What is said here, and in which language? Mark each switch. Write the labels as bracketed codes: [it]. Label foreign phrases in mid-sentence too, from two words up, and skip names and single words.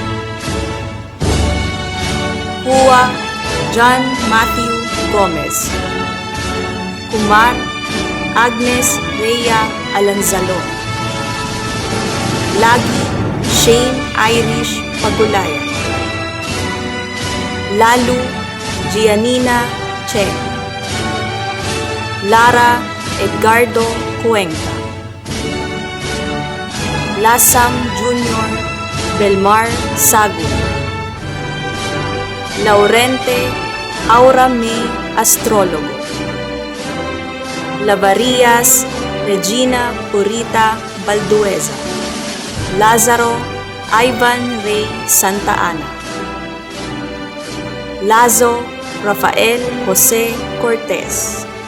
[tl] Hua John Matthew Gomez, Kumar Agnes Rhea Alanzalon, Lagi Shane Irish Pagulayan, Lalu Gianina Cheng, Lara Edgardo Cuenca, Lasam Jr. Belmar Sagun, Laurente Aura May Astrologo, Lavarias Regina Purita Baldueza, Lazaro Ivan Ray Santa Ana, Lazo Rafael Jose Cortez,